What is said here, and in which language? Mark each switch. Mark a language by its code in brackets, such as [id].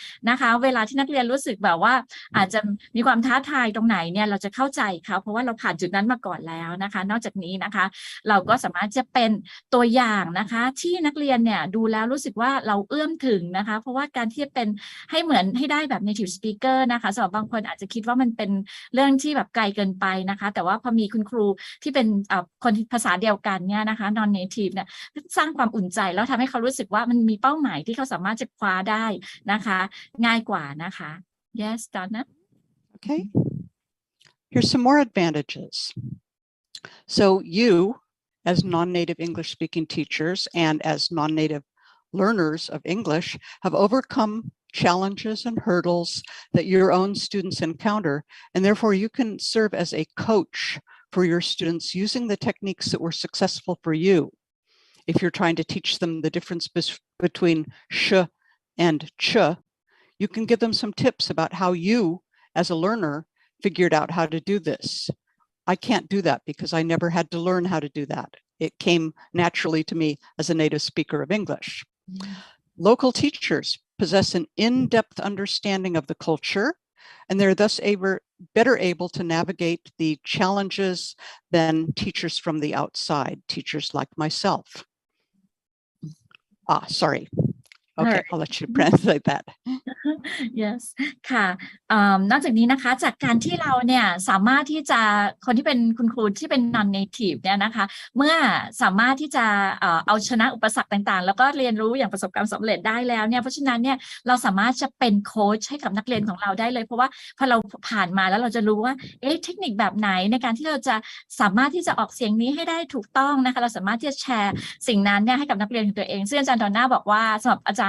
[th] นะคะเวลาที่นักเรียนรู้สึกแบบว่าอาจจะมีความท้าทายตรงไหนเนี่ยเราจะเข้าใจเขาเพราะว่าเราผ่านจุดนั้นมาก่อนแล้วนะคะนอกจากนี้นะคะเราก็สามารถจะเป็นตัวอย่างนะคะที่นักเรียนเนี่ยดูแล้วรู้สึกว่าเราเอื้อมถึงนะคะเพราะว่าการที่จะเป็นให้เหมือนให้ได้แบบ native speaker นะคะสำหรับบางคนอาจจะคิดว่ามันเป็นเรื่องที่แบบไกลเกินไปนะคะแต่ว่าพอมีคุณครูที่เป็น คนภาษาเดียวกันเนี่ยนะคะ non native เนี่ยสร้างความอุ่นใจแล้วทำให้เขารู้สึกว่ามันมีเป้าหมายที่เขาสามารถจะคว้าได้นะคะง่ายกว่านะคะ [en] yes [th] Donna [en] Okay, here's some more advantages. So you, as non-native English speaking teachers and as non-native learners of English, have overcome challenges and hurdles that your own students encounter, and therefore you can serve as a coach for your students using the techniques that were successful for you. If you're trying to teach them the difference between sh and ch, you can give them some tips about how you, as a learner, figured out how to do this. I can't do that because I never had to learn how to do that. It came naturally to me as a native speaker of English. Local teachers possess an in-depth understanding of the culture, and they're thus better able to navigate the challenges than teachers from the outside, teachers like myself. Sorry. Okay, I'll let you translate that. Yes [th] ค่ะนอกจากนี้นะคะจากการที่เราเนี่ยสามารถที่จะคนที่เป็นคุณครูที่เป็น non native เนี่ยนะคะเมื่อสามารถที่จะเอาชนะอุปสรรคต่างๆแล้วก็เรียนรู้อย่างประสบความสำเร็จได้แล้วเนี่ยเพราะฉะนั้นเนี่ยเราสามารถจะเป็นโค้ชให้กับนักเรียนของเราได้เลยเพราะว่าพอเราผ่านมาแล้วเราจะรู้ว่าเทคนิคแบบไหนในการที่เราจะสามารถที่จะออกเสียงนี้ให้ได้ถูกต้องนะคะเราสามารถที่จะแชร์สิ่งนั้นเนี่ยให้กับนักเรียนของตัวเองซึ่งอาจารย์ดอนน่าบอกว่าสำหรับอาจารย์